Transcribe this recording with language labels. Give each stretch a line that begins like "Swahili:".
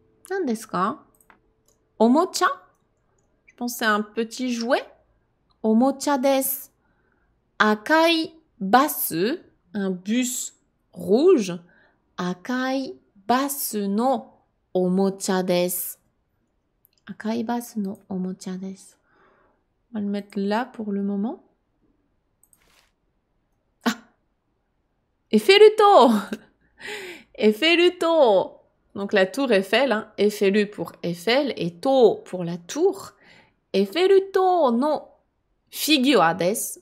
Japanese: 何ですか?おもちゃ?
French: Je pense que c'est un petit jouet.
Japanese: おもちゃです. 赤いバス,
French: un bus rouge.
Japanese: 赤いバスのおもちゃです. 赤いバスのおもちゃです.
French: On va le mettre là pour le moment.
Japanese: Ah! Eiffel-to! Eiffel-to!
French: Donc la tour Eiffel, hein. Eiffel pour Eiffel et to pour la tour.
Japanese: Eiffel-to no figure desu.